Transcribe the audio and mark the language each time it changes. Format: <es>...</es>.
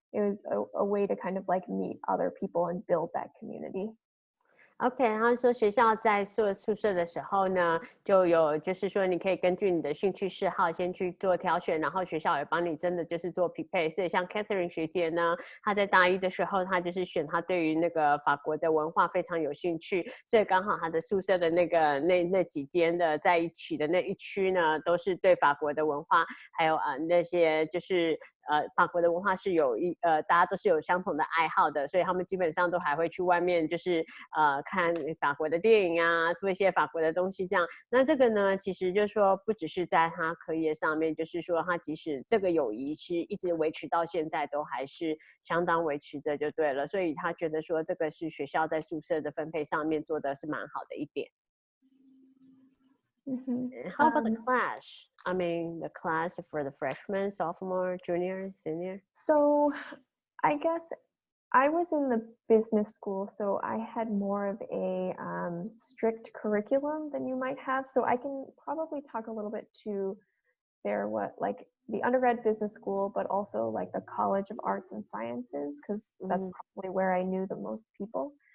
<en>It was a way to kind of like meet other people and build that community.</en> <zh>OK， 他说学校在宿舍的时候呢，就有就是说你可以根据你的兴趣嗜好先去做挑选，然后学校也帮你真的就是做匹配。所以像 Catherine 学姐呢，她在大一的时候，她就是选她对于那个法国的文化非常有兴趣，所以刚好她的宿舍的那几间的在一起的那一区呢，都是对法国的文化还有那些就是法国的文化是大家都是有相同的爱好的，所以他们基本上都还会去外面就是看法国的电影啊，做一些法国的东西这样。那这个呢，其实就是说不只是在他课业上面，就是说他即使这个友谊是一直维持到现在，都还是相当维持着就对了。所以他觉得说这个是学校在宿舍的分配上面做的是蛮好的一点。</zh> <en>How about the class? I mean, the class for the freshman, sophomore, junior, senior? So I guess I was in the business school, so I had more of a strict curriculum than you might have. So I can probably talk a little bit to like the undergrad business school, but also like the College of Arts and Sciences, because that's probably where I knew the most people.</en>